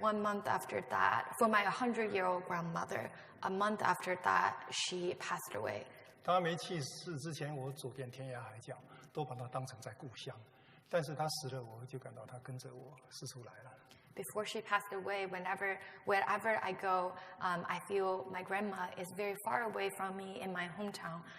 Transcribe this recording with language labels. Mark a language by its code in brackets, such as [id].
[en] 1 month after that, for my 100-year-old grandmother, a month after that, she passed away. [zh] 她没去世之前，我走遍天涯海角，都把她当成在故乡。但是她死了，我就感到她跟着我四处来了。 [en] Before she passed away, wherever I go, I feel my grandma is very far away from me in my hometown.